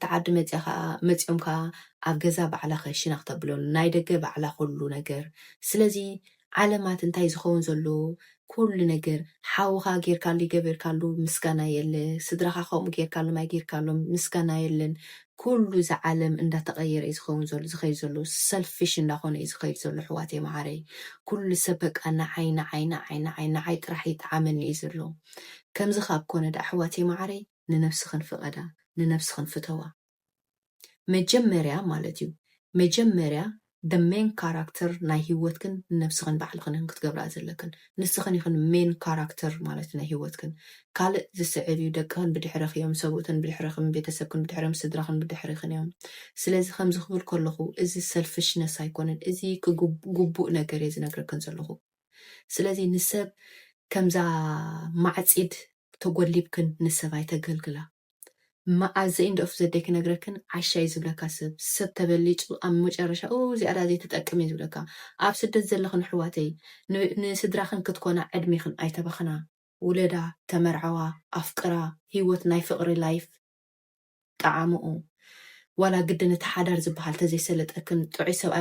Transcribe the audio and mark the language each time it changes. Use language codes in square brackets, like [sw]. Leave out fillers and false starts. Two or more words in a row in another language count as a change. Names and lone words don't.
[ti] ዓዲ መፂኦም ከዓ ኣብ ገዛ ባዕላ ከሽና ክተብሎም ናይ ደገ ባዕላ ኩሉ ነገር ስለዚ ዓለማት እንታይ ዝኸውን ዘሎ ኩሉ ነገር ሓውኻ ጌርካሉ ይገበርካሉ ምስጋና የለ ስድራኻ ከምኡ ጌርካሉ ማይ ጌርካሎም ምስጋና የለን ኩሉ ዝዓለም እንዳተቀየረ እዩ ዝኸውን ዘሎ ዝኸይድ ዘሎ ሰልፊሽ እንዳኾነ እዩ ዝኸይድ ዘሎ ኣሕዋተይ ማዕረይ ኩሉ ሰብ በቃ ንዓይ ጥራሕ ይጠዓመኒ እዩ ዘሎ ከምዚ ካብ ኮነ ዳ ኣሕዋተይ ማዕረይ ንነፍስኽን ፍቐዳ ንነፍስኽን ፍተዋ መጀመርያ ማለት እዩ መጀመርያ [en] the main character [ti] ናይ ሂወትክን ነፍስኽን ባዕልኽን ክትገብራ ዘለክን ንስኽን ይኹን [en] main character [ti] ማለት ናይ ሂወትክን ካልእ ዝስዕብ እዩ ደቅኽን ብድሕሪኽ እዮም ሰብኡትን ብድሕሪኽን ቤተሰብክን ብድሕሪም ስድራኽን ብድሕሪኽን እዮም ስለዚ ከምዚ ክብል ከለኹ እዚ ሰልፊሽነስ ኣይኮነን እዚ ግቡእ ነገር እዩ ዝነግረክን ዘለኹ ስለዚ ንሰብ ከምዛ ማዕፂድ ተጎሊብክን ንሰብ ኣይተገልግላ [en] as the end of the day [ti] ክነግረክን ዓሻይ ዝብለካ ሰብ ተበሊጭ ኣብ መጨረሻ እዚኣዳ ዘይተጠቅም እዩ ዝብለካ ኣብ ስደት ዘለኽን ኣሕዋተይ ንስድራኽን ክትኮና ዕድሜኽን ኣይተበኽና ውለዳ ተመርዓዋ ኣፍቅራ ሂወት ናይ ፍቅሪ ላይፍ ጣዕምኡ ዋላ ግድን እቲ ሓዳር ዝበሃል ተዘይሰለጠክን ጥዑይ ሰብኣይ